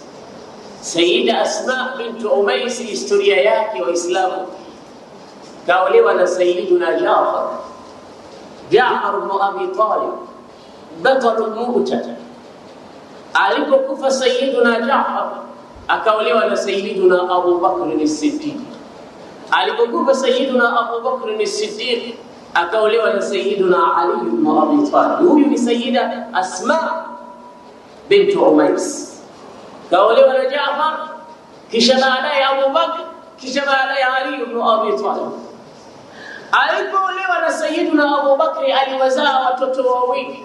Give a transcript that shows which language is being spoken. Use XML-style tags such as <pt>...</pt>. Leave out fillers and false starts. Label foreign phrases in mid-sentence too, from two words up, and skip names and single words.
<sw>Sayyida Asma bintu Umais, historia yake Waislamu, kaolewa na Sayyiduna Jaafar ibn Abi Talib,</sw> <ar>بطل مؤتة.</ar> <sw>Alipokufa Sayyiduna Jaafar akaolewa na Sayyiduna Abu Bakr as-Siddiq. Alipokufa Sayyiduna Abu Bakr as-Siddiq akaolewa na Sayyiduna Ali ibn Abi Talib. Huyu ni Sayyida Asma bintu Umais, kaolewa na Jaafar, kisha baadaye Abu Bakr, kisha baadaye Ali ibn Abi Talib. Alipoolewa na Sayyiduna Abu Bakr aliwazaa watoto wawili.</sw>